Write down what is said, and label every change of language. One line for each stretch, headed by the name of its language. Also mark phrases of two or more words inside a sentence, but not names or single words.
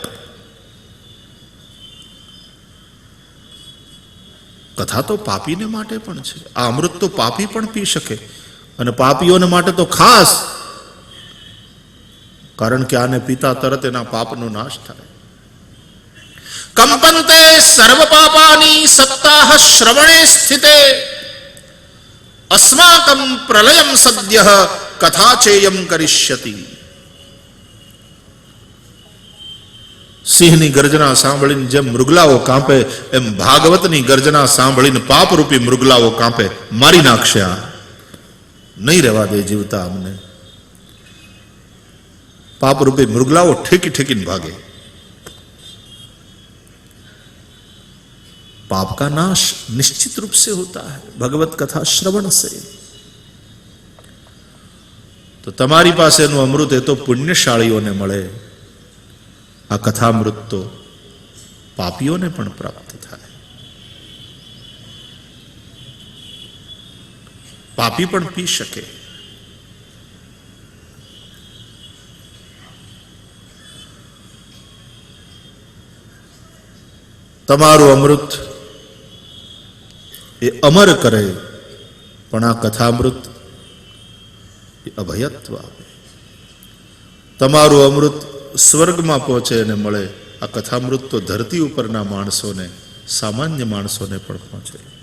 Gujarati: કથા તો પાપીને માટે પણ છે. આ અમૃત તો પાપી પણ પી શકે, અને પાપીઓને માટે તો ખાસ, કારણ કે આને પીતા તરત એના પાપનો નાશ થાય.
Sanskrit: कंपन्ते सर्व पापानि सप्ताह श्रवणे स्थिते अस्माकं प्रलयं सद्यः कथा चेयं करिष्यति।
Gujarati: સિંહની ગર્જના સાંભળીને જેમ મૃગલાઓ કાંપે એમ ભાગવતની ગર્જના સાંભળીને પાપરૂપી મૃગલાઓ કાંપે, મારી નાખશે, આ નહીં રહેવા દે જીવતા અમને। પાપરૂપી મૃગલાઓ ઠેકી ઠેકીને ભાગે।
Hindi: पाप का नाश निश्चित रूप से होता है भगवत कथा श्रवण से।
Gujarati: તો તમારી પાસેનું અમૃત હૈ તો પુણ્યશાળીઓને મળે, આ કથામૃત તો પાપીઓને પણ પ્રાપ્ત થાય। પાપી પણ પી શકે। તમારું અમૃત એ અમર કરે, પણ આ કથામૃત એ અભયત્વ આપે। તમારું અમૃત સ્વર્ગમાં પહોંચે અને મળે, આ કથામૃત તો ધરતી ઉપરના માણસોને, સામાન્ય માણસોને પણ પહોંચે।